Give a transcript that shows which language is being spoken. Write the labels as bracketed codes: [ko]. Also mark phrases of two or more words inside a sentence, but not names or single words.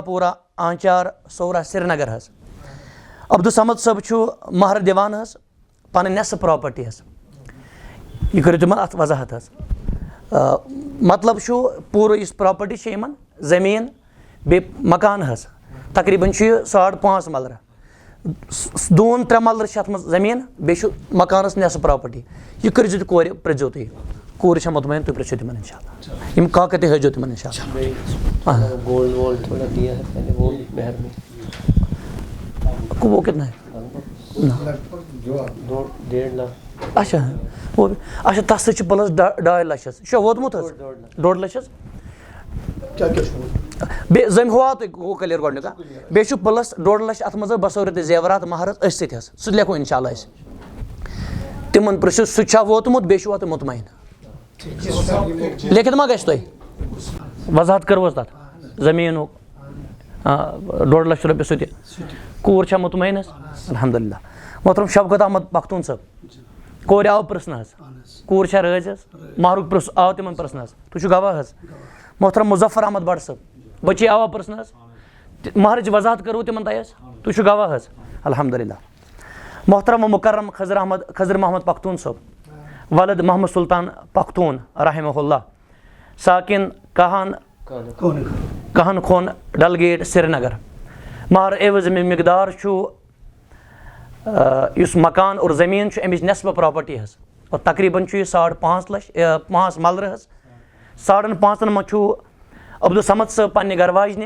[ks] پورہ آنچار سورہ سرینگر حظ عبدالصمد صٲب چھُ مہر دِوان حظ پنٕنۍ نٮ۪صف پراپرٹی حظ یہ کٔرِو تِمن اتھ وضاحت حظ مطلب چھُ پوٗرٕ یُس پراپرٹی چھِ یِمن زٔمیٖن بیٚیہِ مکان حظ تقریٖبن چھُ یہِ 5.5 ملرٕ 2-3 ملرٕ چھِ اتھ منٛز زٔمیٖن بیٚیہِ چھُ مکانس نٮ۪صف پراپرٹی یہِ کٔرۍزیو تُہۍ کورِ پرٛژھزیو تُہۍ کوٗرِ چھےٚ مطمعین تُہۍ پرٛژھِو تِمن [ar] انشاء اللہ [ks] یِم کاکد تہِ ہٲیزیو تِمن [ar] انشاء اللہ [ur] وہ کتنا ہے اچھا وہ اچھا [ks] تس سۭتۍ چھُ پلس 2.5 لچھ حظ یہِ چھا ووتمُت حظ 1.5 لچھ حظ بیٚیہِ زٔمۍ ہوا تُہۍ گوٚو کلیر گۄڈنیُک بیٚیہِ چھُ پلس 1.5 لچھ اتھ منٛز بصورت زیورات مہر حظ أتھۍ سۭتۍ حظ سُہ تہِ لیکھو [ar] انشاء اللہ [ks] أسۍ تِمن پرژھِو سُہ تہِ چھا ووتمُت بیٚیہِ چھُوا تُہۍ مطمعین لیکھِتھ ما گژھِ تۄہہِ وضاحت کٔروٕ حظ تتھ زٔمیٖنُک 1.5 لچھ رۄپیہِ سُہ تہِ کوٗر چھا مطمعین حظ الحمدللہ محترم شوکت احمد پختون صٲب کورِ آو پرژھنہٕ حظ کوٗر چھا رٲضۍ حظ مہرُک آو تِمن پرژھنہٕ حظ تُہۍ چھِو گواہ حظ محترم مظفر احمد بٹ صٲب بچی آوا پرژھنہٕ حظ مہرٕچ وضاحت کٔروٕ تِمن تۄہہِ حظ تُہۍ چھِو گواہ حظ الحمدللہ محترم و مکرم خضر محمد پختون صٲب ولد محمد سلطان پختون [ar] رحمہ اللہ [ks] ساکن کہن خون ڈل گیٹ سرینگر مہر عوض امیُک مقدار چھُ یُس مکان اور زٔمیٖن چھُ اَمِچ نٮ۪صف پراپرٹی حظ اور تقریٖبن چھُ یہِ 5.5 لچھ 5 ملرٕ حظ 5.5 منٛز چھُ عبدالصمد صٲب پننہِ گرواجنہِ